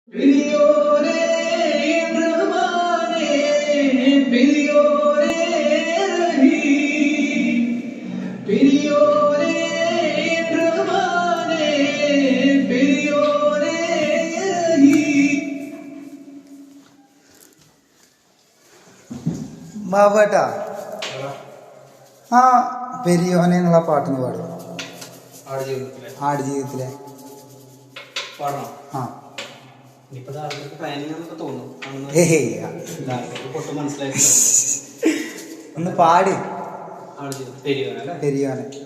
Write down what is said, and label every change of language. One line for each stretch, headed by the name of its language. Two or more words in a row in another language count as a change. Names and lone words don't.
Tamil: பெரியோரே ரஹ்மானே பெரியோரே ரஹீம் பெரியோரே ரஹ்மானே பெரியோரே ரஹீம்
Malayalam: ബാബേട്ടാ ആ പെരിയോനെ എന്നുള്ള പാട്ടൊന്ന് പാടും. ആടുജീവിതത്തിലെ ആ ഒന്ന് പാടി പെരിയോനെ.